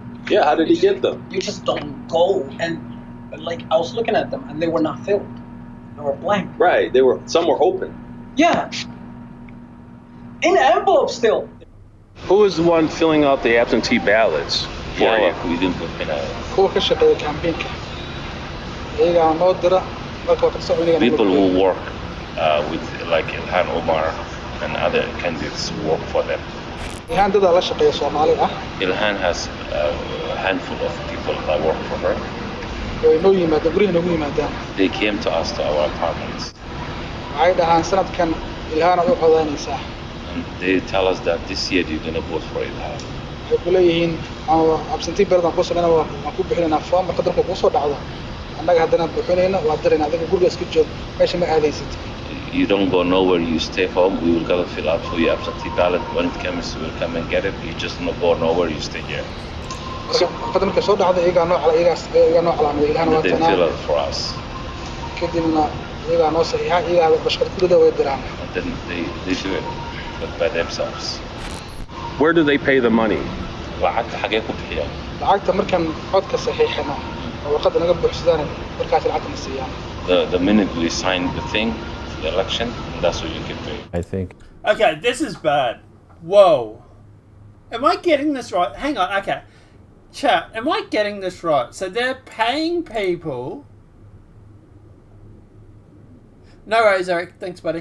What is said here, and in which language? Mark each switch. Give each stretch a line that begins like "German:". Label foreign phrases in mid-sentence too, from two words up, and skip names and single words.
English: Yeah, how did he get them? You just don't go and, like, I was looking at them, and they were not filled. They were blank. Right, some were open. Yeah. In an envelope still. Who was the one filling out the absentee ballots for you?
Somali: kuwa ka shaqeeya campaignka iyagaa noo dira marka waa ka soconaya
English: People who work with like Ilhan Omar and other candidates work for them.
Somali: Ilhan dadaa la shaqeeya Soomaali ah.
English: Ilhan has a handful of people that work for her.
Somali: Way noo yimaadeen guriga noogu yimaadaan.
English: They came to us to our apartments.
Somali: Waxay dhahaan sanadkan Ilhan aad u codaynaysaa.
English: And they tell us that this year you're gonna vote for Ilhan.
Somali: Waxay ku leeyihiin
English: absentee ballot
Somali: aan ku sameynaa waan ku bixinaynaa form marka dalka kuu soo dhacdo annaga haddana buuxinayna waa dirayna adiga guriga iska joog meesha ma aadaysid.
English: You don't go nowhere, you stay home, we will go fill out for your absentee ballot. When it comes, we'll come and get it. You just not go nowhere, you stay here.
Somali: Marka marka soo dhacdo iyagaa noo calaamaday Ilhan waa
English: They fill it for us.
Somali: kadibna iyagaa noo saxiixa iyagaa bashqad kulida way diraan.
English: And then they do it, but by themselves. Where do they pay the money?
Somali: lacagta xagee ku bixiyaan? lacagta markaan codka saxiixano oo warqadda naga buuxsadaan markaas lacagta na siiyaan.
English: The minute we sign the thing for the election, that's what you get paid. I think. Okay, this is bad. Whoa. Am I getting this right? Hang on, okay. Chat, am I getting this right? So they're paying people... No worries, Eric. Thanks, buddy.